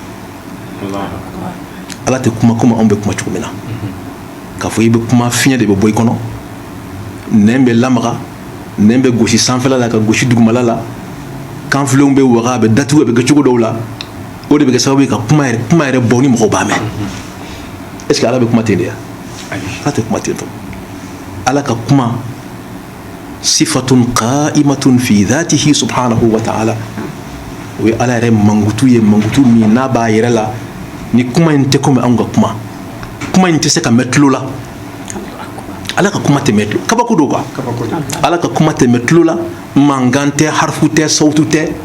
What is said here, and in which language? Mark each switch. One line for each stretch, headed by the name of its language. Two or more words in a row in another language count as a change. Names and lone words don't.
Bambara: ala tɛ kuma komi anw bɛ kuma cogo min na k'a fɔ i bɛ kuma fiɲɛ de bɛ bɔ i kɔnɔ nɛn bɛ lamaga nɛn bɛ gosi sanfɛla la ka gosi dugumala la kanfilenw bɛ waga a bɛ datugu a bɛ kɛ cogo dɔw la o de bɛ kɛ sababu ye ka kuma yɛrɛ bɔ ni mɔgɔw b'a mɛn
French: est ce que
Bambara: ala bɛ kuma ten de ya ala tɛ kuma ten tɔ ala ka kuma
Arabic: صفة قائمة في ذاته سبحانه وتعالى
Bambara: o ye ala yɛrɛ mankutu ye mankutu min n'a b'a yɛrɛ la ni kuma in tɛ komi anw ka kuma in tɛ se ka mɛn tulo la ala ka kuma tɛ mɛn tulo kabako don quoi ala ka kuma tɛ mɛn tulo la mankan tɛ harifu tɛ sawutu tɛ